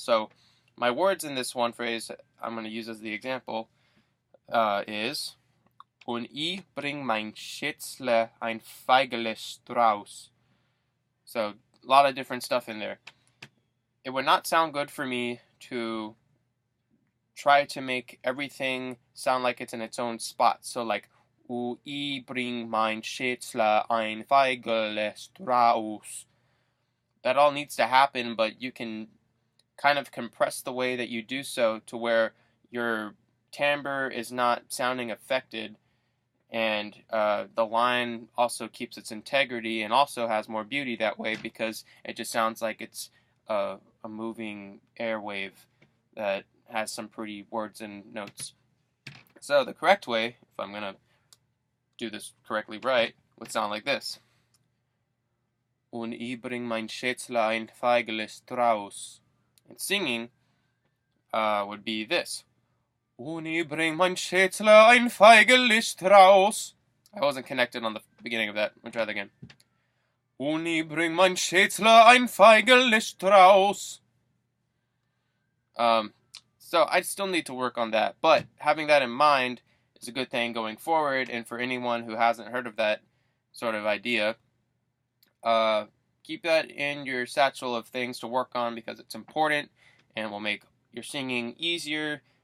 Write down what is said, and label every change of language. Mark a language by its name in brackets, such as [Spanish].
[English] So my words in this one phrase I'm going to use as the example is [German] Und ich bring mein Schätzle ein Feigele Strauß. [English] So a lot of different stuff in there. It would not sound good for me to try to make everything sound like it's in its own spot. So like, [German] ich bring mein Schätzle ein Feigele Strauß. [English] That all needs to happen, but you can kind of compress the way that you do so to where your timbre is not sounding affected, and the line also keeps its integrity and also has more beauty that way, because it just sounds like it's a moving airwave that has some pretty words and notes. So the correct way, if I'm going to do this correctly right, would sound like this. [German] Und ich bring mein Schätzle ein Feigele Strauß. [English] And singing would be this. [German] Und ich bring mein Schätzle ein Feigele Strauß. [English] I wasn't connected on the beginning of that. Let me try that again. [German] Und ich bring mein Schätzle ein Feigele Strauß. [English] So I still need to work on that, but having that in mind is a good thing going forward. And for anyone who hasn't heard of that sort of idea, keep that in your satchel of things to work on, because it's important and will make your singing easier.